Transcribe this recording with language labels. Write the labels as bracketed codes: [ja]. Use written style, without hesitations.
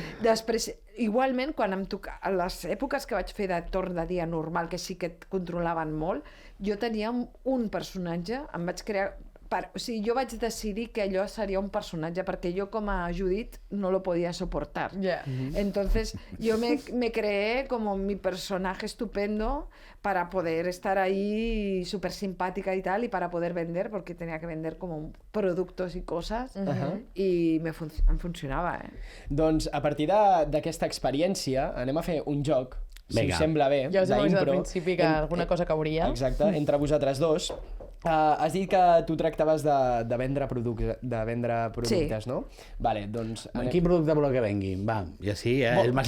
[ca] Després, igualment, quan a les èpoques que vaig fer de torn de dia normal, que sí que et controlaven molt, jo tenia un personatge, em vaig crear... O sigui, jo vaig decidir que allò seria un personatge, perquè jo com a Judit [es] no lo podía soportar. Entonces, yo me creé como mi personaje estupendo para poder estar ahí súper simpática y tal, y para poder vender, porque tenía que vender como productos y cosas, [ca] i em funcionava, Doncs a partir d'aquesta experiència anem a fer un joc, si us sembla bé, ja us hem avisat al principi que alguna cosa cauria. Exacte, entre vosaltres dos. Has dit que tu tractaves de vendre productes, no? Vale, doncs... Quin producte voleu que vengui? Va, i així, el més